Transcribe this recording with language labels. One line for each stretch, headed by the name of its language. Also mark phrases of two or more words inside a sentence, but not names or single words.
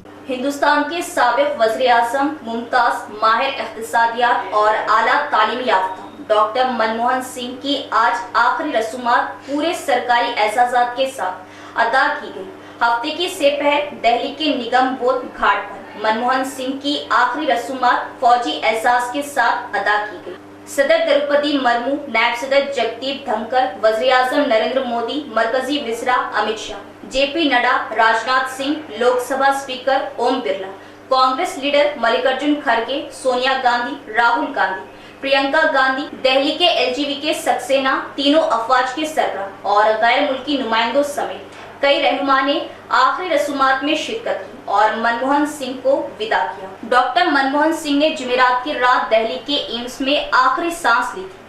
Urdu: ہندوستان کے سابق وزیر اعظم، ممتاز ماہر اقتصادیات اور اعلیٰ تعلیم یافتہ ڈاکٹر منموہن سنگھ کی آج آخری رسومات پورے سرکاری اعزازات کے ساتھ ادا کی گئی۔ ہفتے کی سپہر دہلی کے نگم بودھ گھاٹ پر منموہن سنگھ کی آخری رسومات فوجی اعزاز کے ساتھ ادا کی گئی۔ صدر دروپدی مرمو، نائب صدر جگدیپ دھنکر، وزیر اعظم نریندر مودی، مرکزی وزراء امت شاہ، جے پی نڈا، راج ناتھ سنگھ، لوک سبھا اسپیکر اوم برلا، کانگریس لیڈر ملک ارجن کھڑگے، سونیا گاندھی، راہل گاندھی، پرینکا گاندھی، دہلی کے ایل جی وی کے سکسینہ، تینوں افواج کے سربراہ اور غیر ملکی نمائندوں سمیت کئی رہنما نے آخری رسومات میں شرکت کی اور منموہن سنگھ کو ودا کیا۔ ڈاکٹر منموہن سنگھ نے جمعرات کی رات دہلی کے ایمس میں آخری سانس لی تھی۔